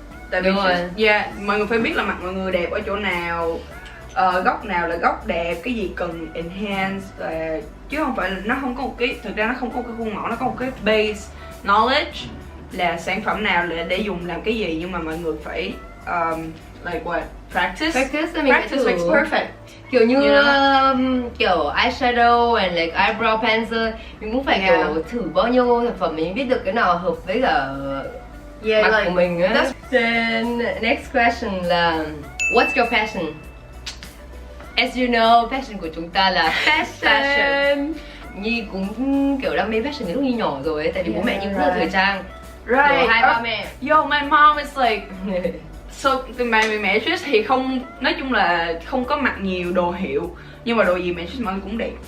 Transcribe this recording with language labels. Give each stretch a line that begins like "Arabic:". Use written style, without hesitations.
Vietnamese: Tại vì mọi người phải biết là mặt mọi người đẹp ở chỗ nào, góc nào là góc đẹp, cái gì cần enhance, chứ không phải là nó không có một cái, thực ra nó không có một cái khuôn mẫu, nó có một cái base knowledge là sản phẩm nào để dùng làm cái gì, nhưng mà mọi người phải
English: like what? Practice makes perfect.
Vietnamese: Kiểu như kiểu eyeshadow and like eyebrow pencil, mình cũng phải kiểu thử bao nhiêu sản phẩm mình biết được cái nào hợp với cả mặt của mình á.
English: Then next question là what's your passion? As you know, passion
Vietnamese: của chúng ta là
English: fashion.
Vietnamese: Nhi cũng kiểu đam mê fashion từ lúc Nhi nhỏ rồi ấy, tại vì bố mẹ Nhi cũng rất là thời trang.
English: Right.
Vietnamese: Hai ba mẹ.
English: Yo, my mom is like so,
Vietnamese: mẹ Trish thì không, nói chung là không có mặc nhiều đồ hiệu, nhưng mà đồ gì mẹ Trish mặc cũng đẹp.